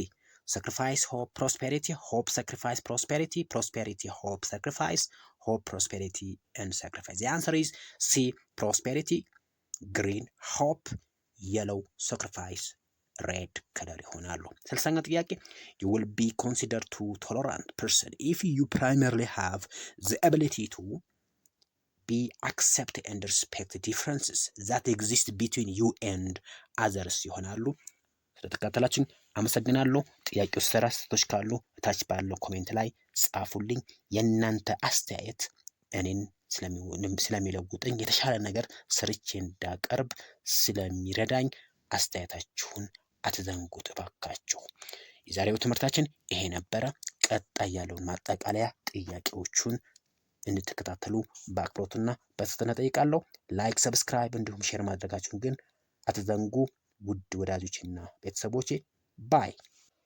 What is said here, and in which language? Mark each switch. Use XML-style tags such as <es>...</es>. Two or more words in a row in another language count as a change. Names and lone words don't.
<en>Sacrifice, hope, prosperity. Hope, sacrifice, prosperity. Prosperity, hope, sacrifice. Hope, prosperity and sacrifice. The answer is C, prosperity, green, hope, yellow, sacrifice red color</en> <am>ይሆናሉ። 60ኛ ጥያቄ</am> <en>you will be considered to tolerant person if you primarily have the ability to be accept and respect differences that exist between you and others</en> <am>ይሆናሉ። ስለተከታተላችሁኝ አመሰግናለሁ። ጥያቄው ስራ ስህተቶች ካሉ ታች ባለው ኮሜንት ላይ ጻፉልኝ። የእናንተ አስተያየት እኔን ስለሚለውጠኝ የተሻለ ነገር ሰርቼ እንዳቀርብ ስለሚረዳኝ አስተያየታችሁን አትዘንጉት እባካችሁ። የዛሬው ትምህርታችን ይሄ ነበረ። ቀጣይ ያለውን ማጠቃለያ ጥያቄዎቹን እንድትከታተሉ በአክብሮትና በትህትና እጠይቃለሁ።</am> <en>like, subscribe</en> <am>እንዲሁም ሼር ማድረጋችሁን ግን አትዘንጉ ውድ ወዳጆችና ቤተሰቦቼ ባይ</am>